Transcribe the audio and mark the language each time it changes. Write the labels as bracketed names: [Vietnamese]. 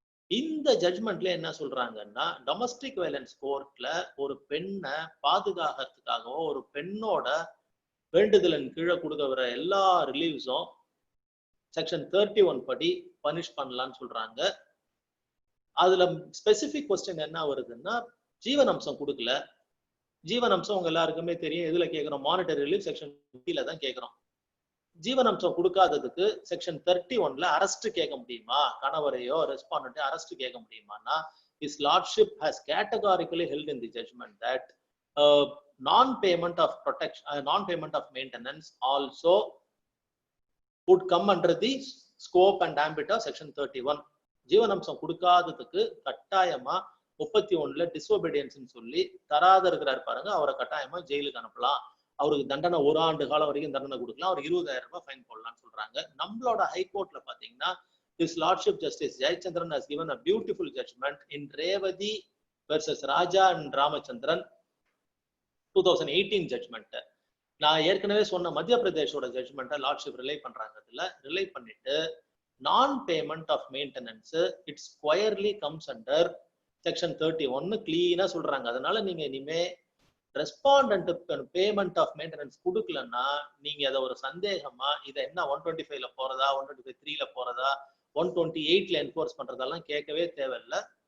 [Tamil] இந்த ஜட்மெண்ட்ல என்ன சொல்றாங்கன்னா, டொமஸ்டிக் வயலன்ஸ் கோர்ட்ல ஒரு பெண்ணை பாதுகாக்கிறதுக்காகவோ ஒரு பெண்ணோட வேண்டுதலின் கீழே கொடுக்கிற எல்லா ரிலீவ்ஸும் செக்ஷன் 31 படி பனிஷ் பண்ணலாம்னு சொல்றாங்க. அதுல ஸ்பெசிபிக் கொஸ்டின் என்ன வருதுன்னா, ஜீவனம்சம் கொடுக்கல. ஜீவனம்சம் உங்க எல்லாருக்குமே தெரியும். எதுல கேட்கிறோம்? மானிட்டரி ரிலீஃப் செக்ஷன் 50ல தான் கேட்கிறோம். ஜீவனம்சம் கொடுக்காததுக்கு செக்ஷன் 31ல அரெஸ்ட் கேட்க முடியுமா? கணவரையோ ரெஸ்பாண்டன்ட் அரெஸ்ட் கேட்க முடியுமானா, [English] his lordship has categorically held in the judgment that non-payment of protection, non-payment of maintenance also would come under the scope and ambit of section 31. [Tamil] ஜீவனம்சம் கொடுக்காததுக்கு கட்டாயமா 31ல disobedience சொல்லி தராத இருக்கிறார் பாருங்க, அவரை கட்டாயமா ஜெயிலுக்கு அனுப்பலாம். அவருக்கு தண்டனை 1 ஆண்டு காலம் வரைக்கும் தண்டனை கொடுக்கலாம். அவருக்கு 20,000 ரூபாய் ஃபைன் போடலாம்னு சொல்றாங்க. நம்மளோட ஹைகோர்ட்ல பாத்தீங்கன்னா, [English] His Lordship Justice Jayachandran has given a beautiful judgment in Revati versus Raja and Ramachandran 2018 judgment. [Tamil] நான் ஏற்கனவே சொன்ன மத்திய பிரதேஷோட ஜட்ஜ்மெண்ட்டை லார்ட்ஷிப் ரிலே பண்றாங்க. இதுல ரிலே பண்ணிட்டு [English] நான் payment of maintenance it squarely comes under section 31 [Tamil] கிளீனா சொல்றாங்க. அதனால நீங்க இனிமே ரெஸ்பாண்டன்ட் பேமெண்ட் ஆஃப் மெயின்டெனன்ஸ் கொடுக்கலன்னா நீங்க அதை ஒரு சந்தேகமா இதை என்ன 125ல போறதா, 123ல போறதா, 128ல என்ஃபோர்ஸ் பண்றதெல்லாம் கேட்கவே தேவையில்லை.